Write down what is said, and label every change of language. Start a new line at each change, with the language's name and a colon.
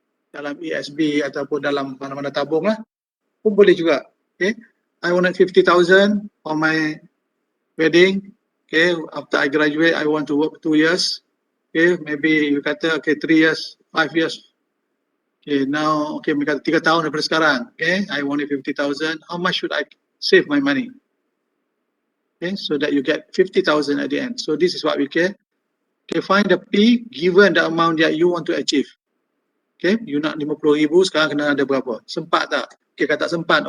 Malay: Dalam ESB ataupun dalam mana-mana tabung lah. Pun boleh juga.
English: Okay, I want 50,000 for my wedding. Okay, after I graduate, I want to work 2 years. Okay, maybe you kata okay 3 years, 5 years.
Malay: Okay, now okay, mereka 3 tahun daripada sekarang.
English: Okay, I want 50,000. How much should I save my money? Okay, so that you get 50,000 at the end. So this is what we get. Okay, find the P given the amount that you want to achieve.
Malay: Okay, you nak 50,000, sekarang kena ada berapa? Sempat tak? Okay, kata sempat.